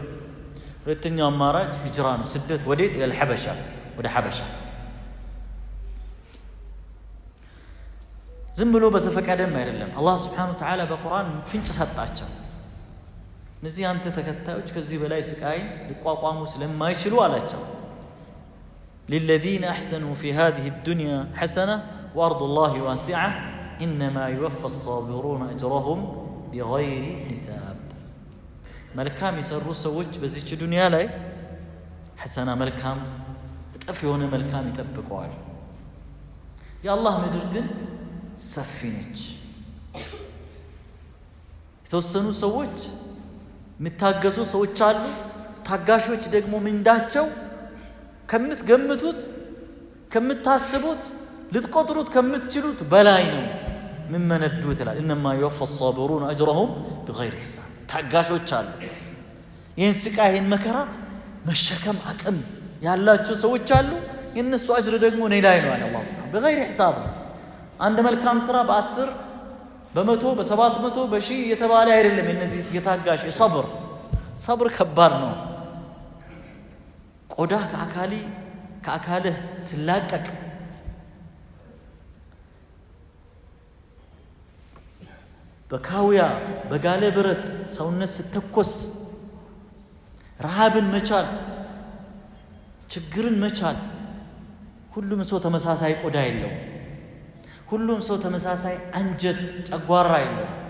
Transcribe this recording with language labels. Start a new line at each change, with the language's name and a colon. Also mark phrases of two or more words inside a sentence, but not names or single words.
Amharic: ሁለተኛው አማራጭ ሂጅራ ነው ስደት ወዴት
Arabic: إلى الحبشه
Amharic: ወደ ሐበሻ ዝም ብሎ በዘፈቀደም አይደለም አላህ
Arabic: سبحانه وتعالى
Amharic: በቁርአን ፍንጭ ሰጣቸው እነዚህ አንተ ተከታዮች ከዚህ በላይ ስቃይ ሊቋቋሙ ስለማይችሉ አላቸው
Arabic: للذين احسنوا في هذه الدنيا حسنه وارض الله واسعه انما يوفى الصابرون اجرهم بغير حساب
Amharic: መልካም የሰሩ ሰዎች በዚች ዱንያ ላይ ሐሰና መልካም እጥፍ የሆነ መልካም ይጠብቀዋል የአላህ ምድር ግን ሰፊ ነች የተወሰኑ ሰዎች የሚታገሱ ሰዎች አሉ ታጋሾች ደግሞ ምንዳቸው ከምትገምቱት ከምታስቡት ልትቆጥሩት ከምትችሉት በላይ ነው ምንመነዱ ይላል
Arabic: انما يوفى الصابرون اجرهم بغير حساب
Amharic: ታጋሾች አሉ ይህን ስቃይ ይህን መከራ መሸከም አቅም ያላቸው ሰዎች አሉ የነሱ አጅር ደግሞ እኔ ላይ ነው አለ አላህ
Arabic: سبحانه بغير حساب
Amharic: አንድ መልካም ስራ በ10 በመቶ በ700 በሺህ የተባለ አይደለም እነዚህ የታጋሽ ሰብር ከባድ ነው ቆዳ ከአካልህ ስላቀቅ በካውያ በጋለ ብረት ሰውነት ስተኮስ ረሃብን መቻል ችግርን መቻል ሁሉም ሰው ተመሳሳይ ቆዳ የለው ሁሉም ሰው ተመሳሳይ አንጀት ጨጓራ የለው